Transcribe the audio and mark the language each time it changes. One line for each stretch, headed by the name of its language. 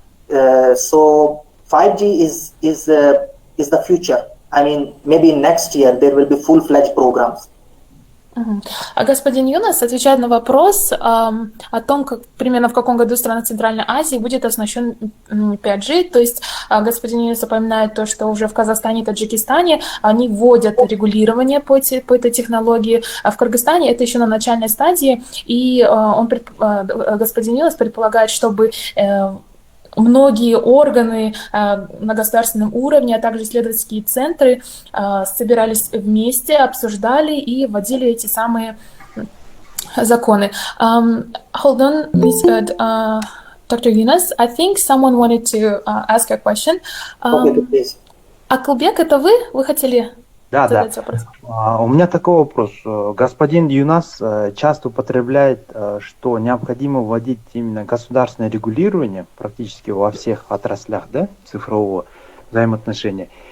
English: So 5G is the future. I mean, maybe next year there will be full-fledged programs.
Russian: Господин Юнас отвечает на вопрос о том, как примерно в каком году страна Центральной Азии будет оснащен 5G. То есть господин Юнас упоминает то, что уже в Казахстане и Таджикистане они вводят регулирование по этой технологии. А в Кыргызстане это еще на начальной стадии. И господин Юнас предполагает, чтобы многие органы на государственном уровне, а также исследовательские центры собирались вместе, обсуждали и вводили эти самые законы.
English: Hold on, Dr. Younas, I think someone wanted to ask a question.
Russian: Акылбек, это вы? Вы хотели задать вопрос? У меня такой вопрос. Господин Юнас часто употребляет, что необходимо вводить именно государственное регулирование практически во всех отраслях, да, цифрового взаимоотношения.